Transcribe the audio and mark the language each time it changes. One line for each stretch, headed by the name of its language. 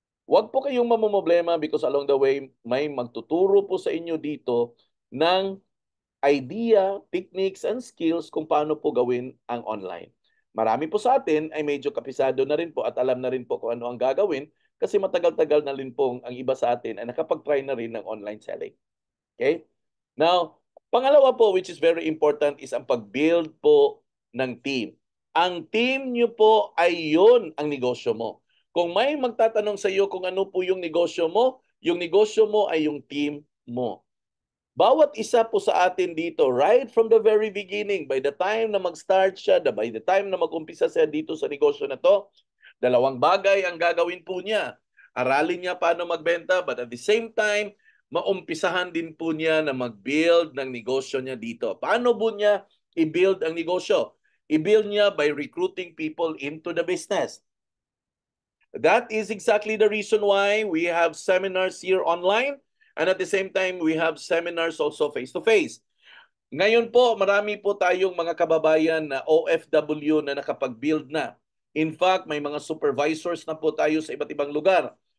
Filipino: Huwag po kayong mamumblema
English: because along the way,
Filipino: may magtuturo po sa inyo dito ng
English: idea, techniques, and skills
Filipino: kung paano po gawin ang online. Marami po sa atin ay medyo kapisado na rin po at alam na rin po kung ano ang gagawin kasi matagal-tagal na rin po ang iba sa atin ay nakapag-try na rin ng online selling.
English: Okay?
Filipino: Now, pangalawa po
English: which is very important
Filipino: is ang pag-build po ng team. Ang team nyo po ay yun ang negosyo mo. Kung may magtatanong sa iyo kung ano po yung negosyo mo ay yung team mo. Bawat isa po sa atin dito,
English: right from the very beginning, by the time
Filipino: na mag-start siya, by the time na mag-umpisa siya dito sa negosyo na to, dalawang bagay ang gagawin po niya. Aralin niya paano magbenta,
English: but at the same time,
Filipino: maumpisahan din po niya na mag-build ng negosyo niya dito. Paano po niya i-build ang negosyo? I-build niya
English: by recruiting people into the business. That is exactly the reason why we have seminars here online and at the same time we have seminars also face-to-face.
Filipino: Ngayon po, marami po tayong mga kababayan na OFW na nakapag-build na.
English: In fact,
Filipino: may mga supervisors na po tayo sa iba't ibang lugar.